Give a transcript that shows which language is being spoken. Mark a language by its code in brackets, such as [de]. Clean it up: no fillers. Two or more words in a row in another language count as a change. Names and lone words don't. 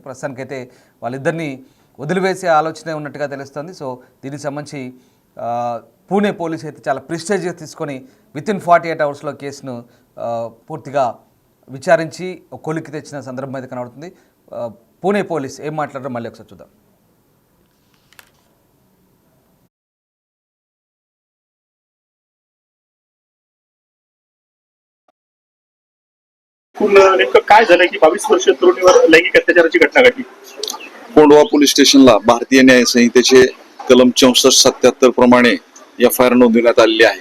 [te] ప్రస్తుతానికైతే వాళ్ళిద్దరిని వదిలివేసే ఆలోచనే ఉన్నట్టుగా తెలుస్తుంది. సో దీనికి సంబంధించి పూణే పోలీసు అయితే చాలా ప్రిస్టేజ్గా తీసుకొని [en] within 48 hoursలో [te] కేసును పూర్తిగా విచారించి కొలిక్కి తెచ్చిన సందర్భం అయితే కనబడుతుంది. పూణే పోలీస్ ఏం మాట్లాడారో మళ్ళీ ఒకసారి చూద్దాం. [mr] नेमकं काय झालं की 22 वर्षीय तरुणीवर लैंगिक अत्याचाराची घटना घडली. कोंढवा पोलीस स्टेशनला भारतीय न्याय संहितेचे कलम 64-77 प्रमाणे एफआयआर नोंदवण्यात आलेली आहे.